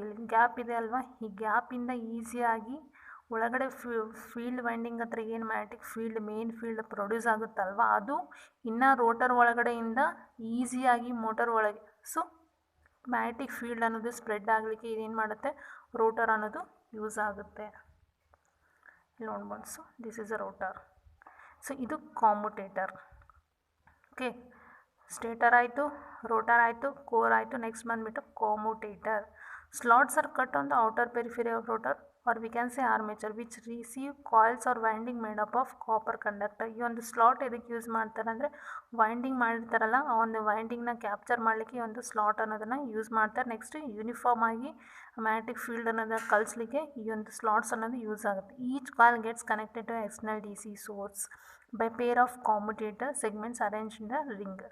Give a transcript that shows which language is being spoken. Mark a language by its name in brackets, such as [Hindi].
[Kannada] ಇಲ್ಲಿ ಗ್ಯಾಪ್ ಇದೆ ಅಲ್ವಾ, ಈ ಗ್ಯಾಪಿಂದ ಈಸಿಯಾಗಿ ಒಳಗಡೆ ಫೀಲ್ಡ್ ವೈಂಡಿಂಗ್ ಹತ್ರ ಏನು magnetic field main field produce ಆಗುತ್ತಲ್ವ, ಅದು ಇನ್ನು ರೋಟರ್ ಒಳಗಡೆಯಿಂದ ಈಸಿಯಾಗಿ ಮೋಟರ್ ಒಳಗೆ, ಸೊ ಮ್ಯಾಗ್ನೆಟಿಕ್ ಫೀಲ್ಡ್ ಅನ್ನೋದು ಸ್ಪ್ರೆಡ್ ಆಗಲಿಕ್ಕೆ ಇದೇನು ಮಾಡುತ್ತೆ, ರೋಟರ್ ಅನ್ನೋದು ಯೂಸ್ ಆಗುತ್ತೆ. ಇಲ್ಲಿ ನೋಡ್ಬೋದು. [English] So this is a rotor. So ಇದು commutator. [Kannada] ಓಕೆ, ಸ್ಟೇಟರ್ ಆಯಿತು, ರೋಟರ್ ಆಯಿತು, ಕೋರ್ ಆಯಿತು. ನೆಕ್ಸ್ಟ್ ಬಂದುಬಿಟ್ಟು ಕಾಮುಟೇಟರ್. [English] Slots are cut on the outer periphery of rotor or we can say armature which receive coils or winding made up of copper conductor. [Kannada] ಈ ಒಂದು slot ಎದಕ್ಕೆ use ಮಾಡ್ತಾರೆ ಅಂದರೆ winding ಮಾಡಿರ್ತಾರಲ್ಲ ಆ ಒಂದು ವೈಂಡಿಂಗ್ನ ಕ್ಯಾಪ್ಚರ್ ಮಾಡಲಿಕ್ಕೆ ಈ ಒಂದು ಸ್ಲಾಟ್ ಅನ್ನೋದನ್ನು ಯೂಸ್ ಮಾಡ್ತಾರೆ. ನೆಕ್ಸ್ಟ್ ಯೂನಿಫಾರ್ಮ್ ಆಗಿ ಮ್ಯಾಗ್ನೆಟಿಕ್ ಫೀಲ್ಡ್ ಅನ್ನೋದನ್ನ ಕಳಿಸ್ಲಿಕ್ಕೆ ಈ ಒಂದು ಸ್ಲಾಟ್ಸ್ ಅನ್ನೋದು ಯೂಸ್ ಆಗುತ್ತೆ. [English] Each coil gets connected to external D C source by pair of commutator segments arrange in the ring.